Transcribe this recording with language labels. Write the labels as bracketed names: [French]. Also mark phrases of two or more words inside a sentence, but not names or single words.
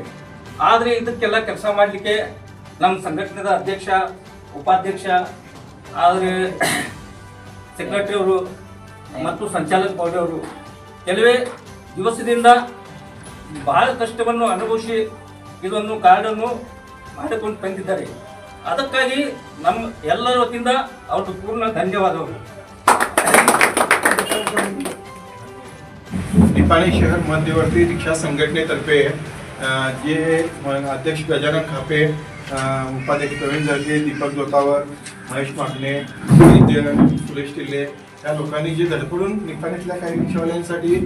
[Kannada] ಆದರೆ ಇದಕ್ಕೆಲ್ಲ ಕೆಲಸ ಮಾಡಲಿಕ್ಕೆ ನಮ್ಮ ಸಂಘಟನೆದ ಅಧ್ಯಕ್ಷ ಉಪಾಧ್ಯಕ್ಷ ಆದರೆ ಸೆಕ್ರೆಟರಿ ಅವರು ಮತ್ತು ಸಂಚಾಲಕ ಬೋರ್ಡ್ ಅವರು ಕೆಲವೇ ದಿವಸದಿಂದ ಬಹಳ ಕಷ್ಟವನ್ನು ಅನುಭವಿಸಿ ಇದನ್ನು ಕಾರ್ಡನ್ನು ಮಾಡಿಕೊಂಡು ತಂದಿದ್ದಾರೆ। ಅದಕ್ಕಾಗಿ ನಮ್ಮ ಎಲ್ಲರ ವತಿಯಿಂದ ಅವರಿಗೆ ಪೂರ್ಣ ಧನ್ಯವಾದಗಳು। [Marathi] निप्पाणी शहर मध्यवर्ती रिक्षा संघटनेतर्फे जे अध्यक्ष गजानन खापे, उपाध्यक्ष प्रवीण झळके, दीपक जोतावर, महेश मागणे, सुरेश टिल्ले या लोकांनी जे धडपडून निप्पाणीतल्या काही रिक्षावाल्यांसाठी